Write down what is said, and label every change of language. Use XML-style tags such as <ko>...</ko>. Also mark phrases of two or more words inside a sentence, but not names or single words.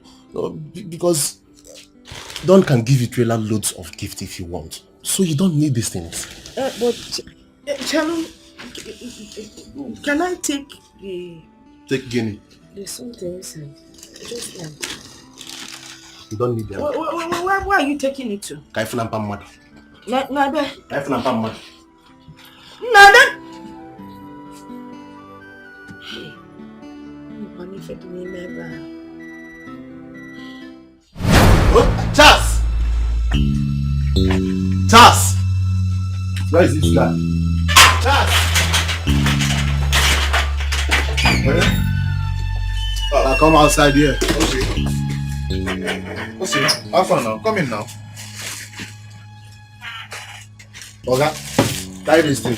<en>Because Don can give you trailer loads of gifts if you want. So you don't need these things. But Shalom, can I take the... Take Guinea. There's something inside. Just one. You don't need them. Where are you taking it to? Kaifuna Mpamad. Nada. Kaifuna Mpamad. Nada. Charles! Charles! Where is this guy? Charles! I'll come outside here. Okay, have fun now. Come in now. Okay, carry this thing.</en>